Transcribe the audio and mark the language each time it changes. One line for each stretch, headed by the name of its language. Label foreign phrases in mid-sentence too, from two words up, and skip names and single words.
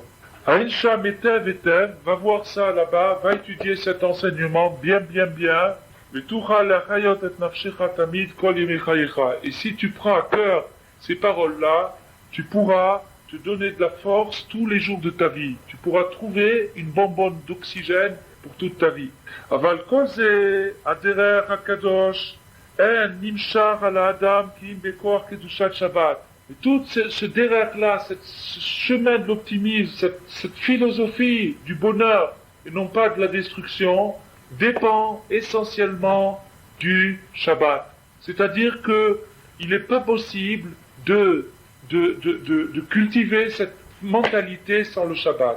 French: Aïcha Metev Etev, va voir ça là-bas, va étudier cet enseignement bien. Et si tu prends à cœur ces paroles-là, tu pourras te donner de la force tous les jours de ta vie. Tu pourras trouver une bonbonne d'oxygène pour toute ta vie.
Hebrew: אבל כזה הדרך הקדוש אין נמשך על אדם כי אם בכח קדושת שבת.
French: Et tout ce derer-là, ce chemin de l'optimisme, cette philosophie du bonheur et non pas de la destruction, dépend essentiellement du Shabbat. C'est-à-dire que il n'est pas possible de cultiver cette mentalité sans le Shabbat.